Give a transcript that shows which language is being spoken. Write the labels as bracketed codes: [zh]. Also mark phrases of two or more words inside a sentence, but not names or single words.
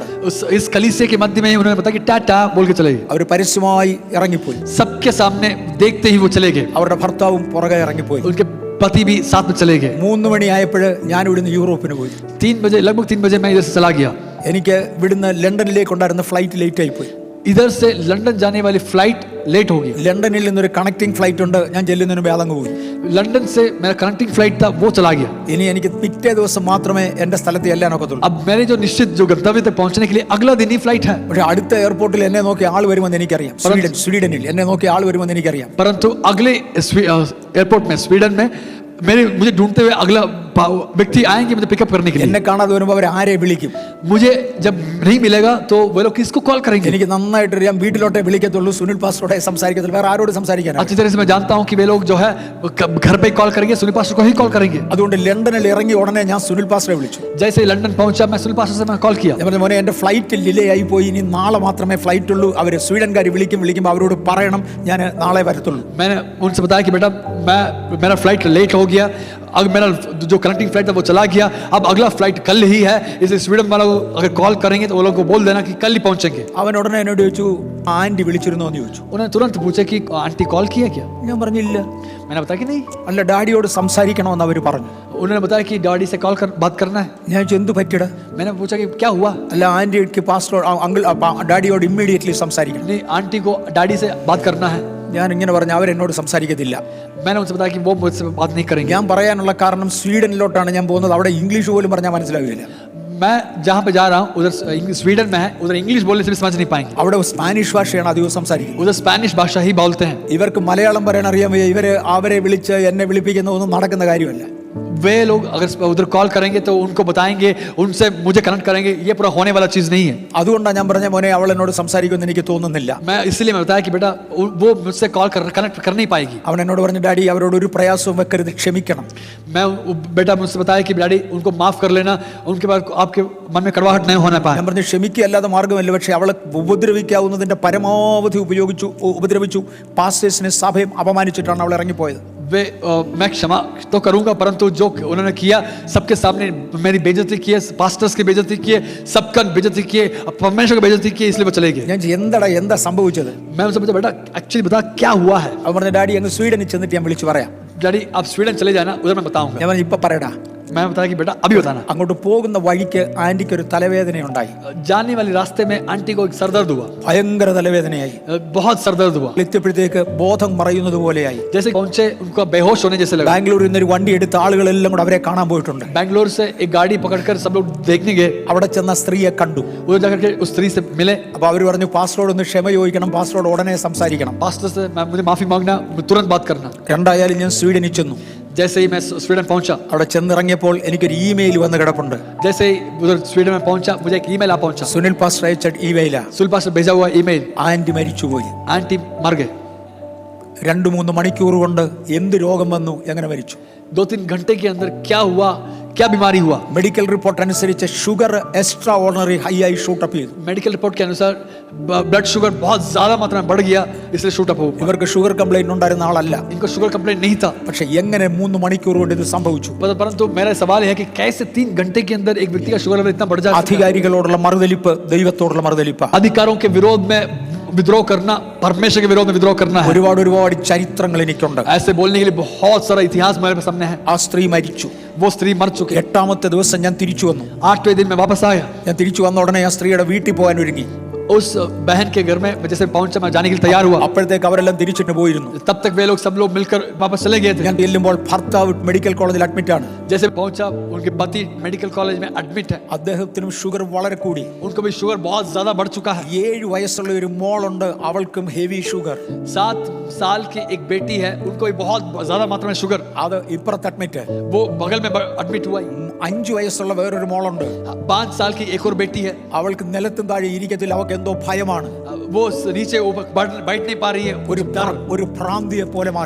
[hi] इस कलीसिया के मध्य में उन्होंने बताया कि टाटा बोल के चले गए. [ml] അവർ പരസ്യമായി ഇറങ്ങിപ്പോയി. [hi] सबके सामने देखते ही वो चले गए. [ml] അവരുടെ ഭർത്താവും പുറകെ ഇറങ്ങിപ്പോയി. [hi] उनके पति भी साथ में चले गए. [ml] 3 മണിയായപ്പോൾ ഞാൻ ഇവിടുന്ന് യൂറോപ്പിന് പോയി. [hi] 3 बजे लगभग 3 बजे मैं इधर से चला गया. [ml] എനിക്ക് ഇവിടുന്ന് ലണ്ടനിലേക്ക് ഉണ്ടായിരുന്ന [en] flight late [ml] ആയി പോയി. [hi] इधर से लंदन जाने वाली [en] flight late [hi] होगी। [ml] ലണ്ടനിൽ നിന്നൊരു [en] connecting flight [ml] ഉണ്ട്, ഞാൻ ചെല്ലുന്നതിന് മുമ്പേ അതങ്ങ് പോയി. [hi] लंदन से मेरा [en] connecting flight [hi] था, वो चला गया। [ml] ഇനി എനിക്ക് പിറ്റേ ദിവസം മാത്രമേ എന്റെ സ്ഥലത്ത് ചെല്ലാനൊക്കത്തുള്ളൂ. [hi] अब मेरे जो निश्चित जो गंतव्य तक पहुंचने के लिए अगला दिन ही फ्लाइट है। [ml] പക്ഷെ അടുത്ത എയർപോർട്ടിൽ എന്നെ നോക്കി ആൾ വരുമെന്ന് എനിക്കറിയാം. സ്വീഡനിൽ എന്നെ നോക്കി ആൾ വരുമെന്ന് എനിക്കറിയാം. [hi] परंतु अगले एयरपोर्ट में, स्वीडन में मुझे ढूंढते हुए अगला व्यक्ति आएंगे मुझे पिकअप करने के लिए। [ml] എന്നെ കാണാതെ വരുമ്പോൾ അവർ ആരെ വിളിക്കും? [hi] मुझे जब नहीं मिलेगा तो वो लोग किसको कॉल करेंगे? [ml] എനിക്ക് നന്നായിട്ട് അറിയാം, വീട്ടിലോട്ടേ വിളിക്കത്തുള്ളൂ, സുനിൽ പാസ്റ്ററോടെ സംസാരിക്കത്തുള്ളൂ, വേറെ ആരോട് സംസാരിക്കാനാണ്. [hi] अच्छी तरह से मैं जानता हूं कि वे लोग जो है घर पे कॉल करेंगे, सुनील पास्टर को ही कॉल करेंगे। [ml] അതുകൊണ്ട് ലണ്ടനിൽ ഇറങ്ങി ഉടനെ ഞാൻ സുനിൽ പാസ്റ്ററെ വിളിച്ചു. [hi] जैसे लंदन पहुंचा मैं सुनील पास्टर से मैं कॉल किया। [ml] ഞാൻ പറഞ്ഞു, മോനെ എന്റെ [en] flight delay [ml] ആയി പോയി, ഇനി നാളെ മാത്രമേ ഫ്ലൈറ്റ് ഉള്ളൂ. അവർ സ്വീഡൻകാർ വിളിക്കുമ്പോൾ അവരോട് പറയണം ഞാൻ നാളെ വരത്തുള്ളൂ. [hi] मैंने उनसे बताया कि बेटा मेरा [en] flight late [hi] हो गया, अब मेरा जो [en] connecting flight [hi] था वो चला गया, अब अगला फ्लाइट कल ही है, इसलिए स्वीडन वालों को अगर कॉल करेंगे तो वो लोगों को बोल देना कि कल ही पहुंचेंगे। [ml] അവൻ ഉടനെ എന്നോട് ചോദിച്ചു, ആന്റി വിളിച്ചിരുന്നോ എന്ന് ചോദിച്ചു. [hi] उन्होंने तुरंत पूछा कि आंटी कॉल किया क्या? [ml] ഞാൻ പറഞ്ഞില്ല. [hi] मैंने बताया कि नहीं। [ml] അല്ല, ഡാഡിയോട് സംസാരിക്കണമെന്ന് അവർ പറഞ്ഞു. [hi] उन्होंने बताया कि डैडी से बात करना है। [ml] ഞാൻ ചോദിച്ചു, എന്ത് പറ്റിയടാ? [hi] मैंने पूछा कि क्या हुआ? [ml] അല്ല, ആന്റിക്ക് പാസ്റ്ററോട് അങ്കിൾ ഡാഡിയോട് ഇമ്മീഡിയറ്റ്ലി സംസാരിക്കണം. [hi] नहीं, आंटी को डैडी से बात करना है। [ml] ഞാൻ ഇങ്ങനെ പറഞ്ഞു, അവരെന്നോട് സംസാരിക്കത്തില്ല. [hi] मैंने उनसे बताया कि वो मुझसे बात नहीं करेंगे। [ml] ഞാൻ പറയാനുള്ള കാരണം സ്വീഡനിലോട്ടാണ് ഞാൻ പോകുന്നത്, അവിടെ ഇംഗ്ലീഷ് പോലും പറഞ്ഞാൽ മനസ്സിലാവില്ല. [hi] मैं जहाँ पे जा रहा हूँ उधर स्वीडन में है, उधर इंग्लिश बोलने से भी समझ नहीं पाएंगे। [ml] അവിടെ സ്പാനിഷ് ഭാഷയാണ് അധികം സംസാരിക്കുന്നത്. [hi] उधर स्पेनिश भाषा ही बोलते हैं। [ml] ഇവർക്ക് മലയാളം പറയാൻ അറിയാൻ വയ്യ. ഇവര് അവരെ വിളിച്ച് എന്നെ വിളിപ്പിക്കുന്നതൊന്നും നടക്കുന്ന കാര്യമല്ല. [hi] वे लोग अगर उधर कॉल करेंगे तो उनको बताएंगे, उनसे मुझे कनेक्ट करेंगे, ये पूरा होने वाला चीज नहीं है। [ml] അതുകൊണ്ടാണ് ഞാൻ പറഞ്ഞ, മോനെ അവൾ എന്നോട് സംസാരിക്കുമെന്ന് എനിക്ക് തോന്നുന്നില്ല. [hi] मैं इसलिए मैं बताया कि बेटा वो मुझसे [en] call connect [hi] कर नहीं पाएगी। [ml] അവൻ എന്നോട് പറഞ്ഞു, ഡാഡി അവരോട് ഒരു പ്രയാസവും വെക്കരുത്, ക്ഷമിക്കണം. [hi] मैं बेटा मुझसे बताया कि डैडी उनको माफ कर लेना, उनके बाद आपके मन में कड़वाहट नहीं होना पाए। [ml] ഞാൻ പറഞ്ഞു, ക്ഷമിക്കുകയല്ലാതെ മാർഗമല്ല. പക്ഷെ അവളെ ഉപദ്രവിക്കാവുന്നതിന്റെ പരമാവധി ഉപദ്രവിച്ചു. പാസ്റ്റേഴ്സിനെ സഭയും അപമാനിച്ചിട്ടാണ് അവൾ ഇറങ്ങിപ്പോയത്. [hi] वे मैं क्षमा तो करूंगा, परंतु जो उन्होंने किया सबके सामने मेरी बेइज्जती की है, पास्टर्स की बेइज्जती की है, सबका बेइज्जती की है, परमेश्वर की बेइज्जती की है, इसलिए वो चले गए। [ml] ഞാൻ എന്താ സംഭവിച്ചത്? [hi] मैं उनसे पूछा, बेटा एक्चुअली बता क्या हुआ है? [ml] അവൻ പറഞ്ഞു, ഡാഡി അങ്ങ് സ്വീഡനിൽ ചെന്നിട്ട് ഞാൻ വിളിച്ചു പറയാം. [hi] डैडी आप स्वीडन चले जाना, उधर मैं बताऊंगा। [ml] ഞാൻ പറഞ്ഞു, ഇപ്പൊ പറയടാ. [hi] मैं बताया कि बेटा अभी बताना। [ml] അങ്ങോട്ട് പോകുന്ന വഴിക്ക് ആന്റിക്ക് ഒരു തലവേദനയുണ്ടായി. [hi] जाने वाले रास्ते में आंटी को एक सरदर्द हुआ, [ml] ഭയങ്കര തലവേദനയായി. [hi] बहुत सरदर्द हुआ। [ml] എത്തിയപ്പോഴത്തേക്ക് ബോധം മറയുന്നത് പോലെയായി. [hi] जैसे पहुंचे उनको बेहोश होने जैसे लगा। [ml] ബാംഗ്ലൂരിൽ നിന്ന് ഒരു വണ്ടി എടുത്ത ആളുകളെല്ലാം കൂടെ അവരെ കാണാൻ പോയിട്ടുണ്ട്. [hi] बैंगलोर से एक गाड़ी पकड़कर सब लोग देखने गए। [ml] അവിടെ ചെന്ന സ്ത്രീയെ കണ്ടു. [hi] उधर जाकर के उस स्त्री से मिले। [ml] അപ്പൊ അവർ പറഞ്ഞു, പാസ്റ്ററോട് ഒന്ന് ക്ഷമ ചോദിക്കണം, പാസ്റ്ററോട് ഉടനെ സംസാരിക്കണം. [hi] पास्टर से मुझे माफी मांगना, तुरंत बात करना। [ml] രണ്ടായാലും ഞാൻ സ്വീഡനിൽ ചെന്നു. [hi] जैसे ही मैं स्वीडन पहुंचा, [ml] അവിടെ ചെന്നിറങ്ങിയപ്പോൾ എനിക്കൊരു ഇമെയിൽ വന്ന് കിടപ്പുണ്ട്. [hi] जैसे ही उधर स्वीडन में पहुंचा मुझे एक ईमेल आ पहुंचा। [ml] സുനിൽ പാസ്റ്റർ അയച്ച ഇമെയിലാ. [hi] सुनील पास्टर भेजा हुआ ईमेल, [ml] ആന്റി മരിച്ചുപോയി. [hi] आंटी मर गए। [ml] 2-3 മണിക്കൂർ കൊണ്ട് എന്ത് രോഗം വന്നു, എങ്ങനെ മരിച്ചു? [hi] 2-3 घंटे के अंदर क्या हुआ, क्या बीमारी हुआ? [en] medical report [ml] അനുസരിച്ച് [en] sugar extra ordinary high [ml] ആയി ഷൂട്ടപ്പ് ചെയ്തു. [en] medical report [hi] के अनुसार [en] blood sugar [hi] बहुत ज्यादा मात्रा में बढ़ गया, इसलिए [en] shoot up [hi] हो गया। [ml] ഇവർക്ക് [en] sugar complaint [ml] ഉണ്ടായിരുന്ന ആളല്ല. [hi] इनको [en] sugar complaint [hi] नहीं था। [ml] പക്ഷെ എങ്ങനെ 3 മണിക്കൂർ കൊണ്ട് ഇത് സംഭവിച്ചു? [hi] परंतु मेरा सवाल है कि कैसे 3 घंटे के अंदर एक व्यक्ति का [en] sugar level [hi] इतना बढ़ जाता है? [ml] അധികാരികളോടുള്ള മറുതലിപ്പ് ദൈവത്തോടുള്ള മറുതലിപ്പ്. [hi] अधिकारों के विरोध में विद्रोह करना, परमेश्वर के विरोध में विद्रोह करना है। [ml] ഒരുപാട് ചരിത്രങ്ങൾ എനിക്കുണ്ട്. [hi] ऐसे बोलने के लिए बहुत सारा इतिहास मेरे सामने है। [ml] ആ സ്ത്രീ മരിച്ചു. [hi] वो स्त्री मर चुकी है। [ml] 8ാമത്തെ ദിവസം ഞാൻ തിരിച്ചു വന്നു. [hi] 8वें दिन में वापस आया। [ml] ഞാൻ തിരിച്ചു വന്ന ഉടനെ ആ സ്ത്രീയുടെ വീട്ടിൽ പോകാൻ ഒരുങ്ങി. [hi] उस बहन के घर में जैसे पहुंचा, मैं जाने के लिए तैयार हुआ। [ml] അപ്പോഴത്തേക്ക് അവരെല്ലാം തിരിച്ചിട്ട് പോയിരുന്നു. [hi] तब तक वे लोग सब लोग मिलकर वापस चले गए थे। [ml] ഞാൻ ചെല്ലുമ്പോൾ ഭർത്താവ് [en] medical college [ml] അഡ്മിറ്റ് ആണ്. [hi] जैसे पहुंचा, उनके पति [en] medical college [hi] में एडमिट है। [ml] അദ്ദേഹത്തിനും ഷുഗർ വളരെ കൂടി. [hi] उनको भी शुगर बहुत ज्यादा बढ़ चुका है। [ml] 7 വയസ്സുള്ള ഒരു മോളുണ്ട്, അവൾക്കും [en] heavy sugar. [hi] 7 साल की एक बेटी है, उनको भी बहुत ज्यादा मात्रा में शुगर। [ml] അത് ഇപ്പുറത്ത് അഡ്മിറ്റ്. [hi] वो बगल में एडमिट हुआ है। [ml] 5 വയസ്സുള്ള വേറൊരു മോളുണ്ട്, [hi] 5 साल की एक और बेटी है, [ml] അവൾക്ക് നിലത്തും താഴെ ഇരിക്കത്തില്ല, അവൾക്ക് എന്തോ ഭയമാണ്. [hi] वो नीचे ऊपर बैठ नहीं पा रही है, [ml] ഒരു ഭ്രാന്തിയെ പോലെ മാറി.